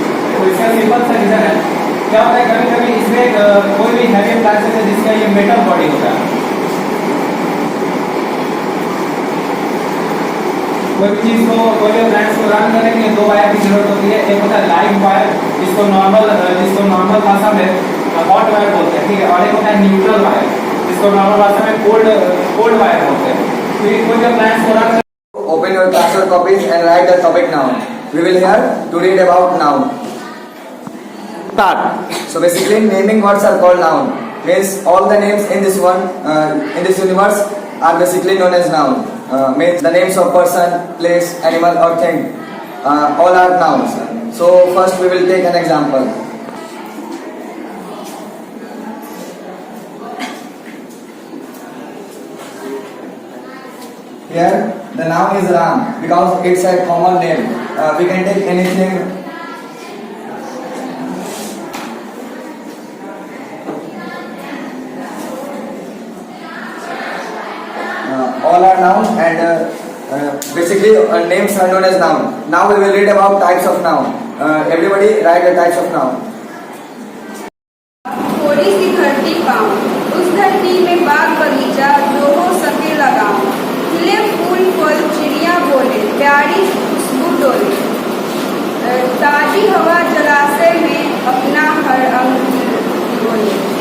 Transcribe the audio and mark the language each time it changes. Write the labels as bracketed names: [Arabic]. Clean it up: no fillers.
[Hindi] तो इसका सिंपल सा रीजन है, क्या होता है कभी कभी इसमें कोई भी हैवी अप्लायंसेस है जिसका ये मेटल बॉडी होता है, कोई भी चीज को कोई भी अप्लायंस को रन करने के लिए 2 वायर की जरूरत होती है। एक होता है लाइव वायर जिसको नॉर्मल भाषा में हॉट वायर बोलते हैं, ठीक है, और एक होता है न्यूट्रल वायर जिसको नॉर्मल भाषा में कोल्ड वायर बोलते हैं। तो ये कोई भी अप्लायंस को run [English] Open your classroom copies and write the topic noun. We will here to read about noun. start. So basically, naming words are called noun. Means all the names in this universe are basically known as noun. Means the names of person, place, animal or thing, all are nouns. So first we will take an example. Here the noun is Ram because it's a common name. We can take anything. All are nouns and basically names are known as noun. Now we will read about types of noun. Everybody write the types of noun. [Hindi] थोड़ी सी धरती पाऊं, उस धरती में बाग बगीचा जो हो सके लगाऊं, खिले फूल फल चिड़िया बोले, प्यारी खुशबू डोले, ताजी हवा जलाशय में अपना हर अंग बोले,